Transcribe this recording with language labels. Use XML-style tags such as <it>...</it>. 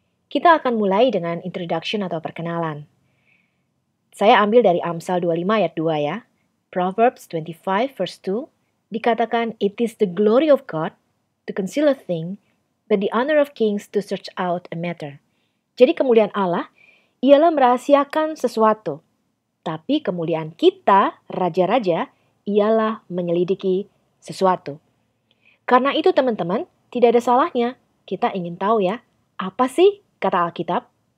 <id>Kita akan mulai dengan introduction atau perkenalan. Saya ambil dari Amsal 25 ayat 2 ya.</id> <en>Proverbs 25 verse 2</en> <id>dikatakan,</id> <en>"It is the glory of God to conceal a thing, but the honor of kings to search out a matter."</en> <id>Jadi kemuliaan Allah ialah merahasiakan sesuatu. Tapi kemuliaan kita, raja-raja, ialah menyelidiki sesuatu. Karena itu teman-teman, tidak ada salahnya kita ingin tahu ya, apa sih kata Alkitab?</id>